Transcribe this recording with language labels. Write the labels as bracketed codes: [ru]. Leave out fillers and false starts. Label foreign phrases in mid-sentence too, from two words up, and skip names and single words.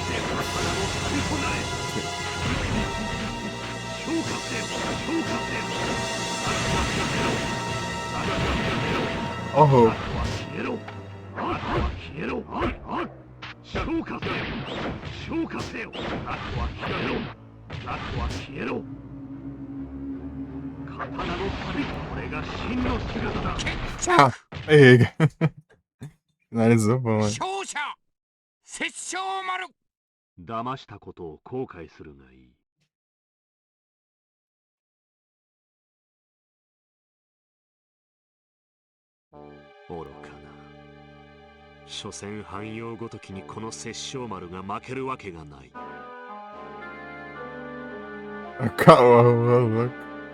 [ja] Oh. 消化せよ、消化せよ。あとは消えろ、あとは消えろ。刀の旅、これが真の姿だ。 [pt] Tchau. Pega. Finalizou bom, né? [ja] 勝者殺生丸。騙したことを後悔するがいい。愚かな。所詮汎用ごときにこの殺生丸が負けるわけがない。 [pt] Calma, louco.